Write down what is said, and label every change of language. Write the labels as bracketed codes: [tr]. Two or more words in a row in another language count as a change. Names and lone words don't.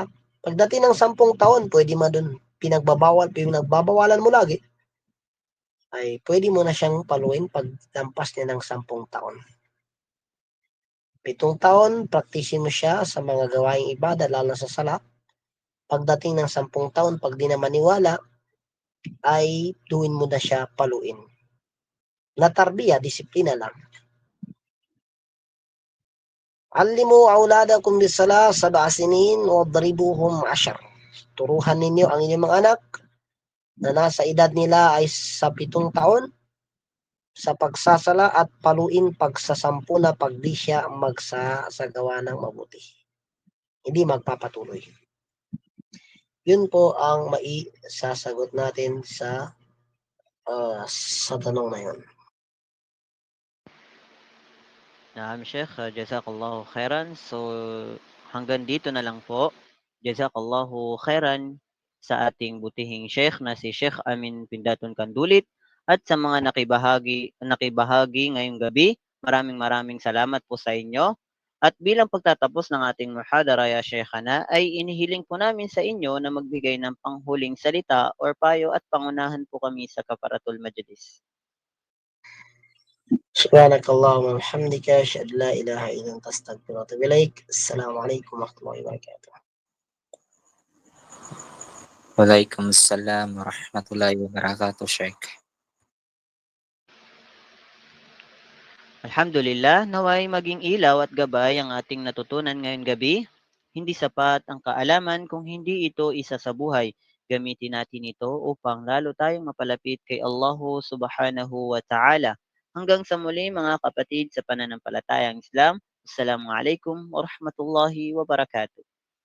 [tl] Pagdating ng 10 taon, pwede mo dun pinagbabawalan mo lagi, ay pwede mo na siyang paluin pag lampas niya ng 10 taon. 7 taon, praktisin mo siya sa mga gawaing ibada, lalo sa sala. Pagdating ng 10 taon, pag di na maniwala, ay duwin mo na siya paluin. Na tarbiya, disiplina lang. [ar] علموا أولادكم بالصلاة سبع سنين واضربوهم 10. [tl] Turuhan ninyo ang inyong mga anak na nasa edad nila ay sa 7 taon sa pagsasala at paluin pag sa 10 na pag di siya magsasagawa ng mabuti. Hindi magpapatuloy. Yun po ang maisasagot natin sa tanong na yun. [ar] نعم، شيخ، جزاك الله خيرا. [tl] So, hanggang dito na lang po. [ar] جزاك الله خيرا [tl] sa ating butihing Sheikh na si Sheikh Amin Pindaton Kandulit at sa mga nakibahagi ngayong gabi. Maraming salamat po sa inyo. At bilang pagtatapos ng ating muhadara [ar] يا شيخنا, [tl] ay inihiling po namin sa inyo na magbigay ng panghuling salita or payo at pangunahan po kami sa [ar] كفارة المجلس. سبحانك اللهم وبحمدك أشهد أن لا إله إلا أنت أستغفرك وأتوب إليك. السلام عليكم ورحمة الله وبركاته. وعليكم السلام ورحمة الله وبركاته، شيخ. [tl] Alhamdulillah, naway maging ilaw at gabay ang ating natutunan ngayong gabi. Hindi sapat ang kaalaman kung hindi ito isa sa buhay. Gamitin natin ito upang lalo tayong mapalapit kay [ar] الله سبحانه وتعالى. [tl] Hanggang sa muli mga kapatid sa pananampalatayang Islam. [ar] السلام عليكم ورحمة الله وبركاته.